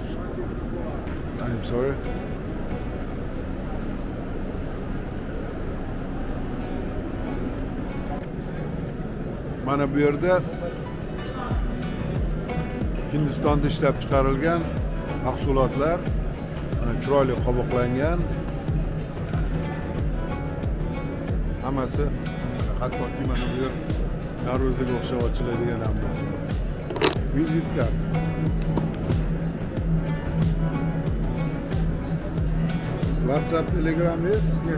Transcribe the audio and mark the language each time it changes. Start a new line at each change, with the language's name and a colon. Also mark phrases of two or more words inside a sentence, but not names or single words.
English: I'm sorry.
Uzbek: Mana bu yerda Hindistonda ishlab chiqarilgan mahsulotlar, chiroyli qovoqlangan. Hammasi hattoki mana bu yer darvozaga o'xshab ochiladigan ham bor. Vizitka. WhatsApp, Telegram is? Yes.